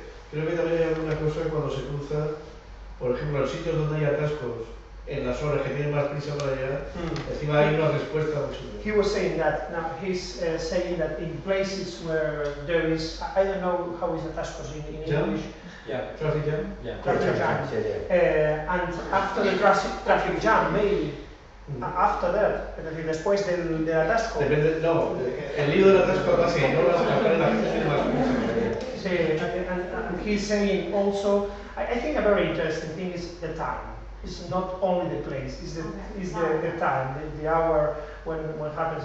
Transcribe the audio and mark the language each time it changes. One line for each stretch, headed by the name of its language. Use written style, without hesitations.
Spanish: Creo que también hay alguna cosa cuando se cruza, por ejemplo, en sitios donde hay atascos, en las horas que tienen más prisa para llegar, encima hay una respuesta muy superior.
English: He was saying that, now he's saying that in places where there is, I don't know how is atascos in English. Yeah, traffic jam. Yeah. Traffic jam. And after the traffic jam, maybe, after that,
Spanish: es decir, después del atasco. Depende, no, el lío del atasco pasa que no vas a cambiar la gente tiene más prisa.
English: Sí, and he's saying also, I think a very interesting thing is the time. It's not only the place, it's the time, the hour when happens.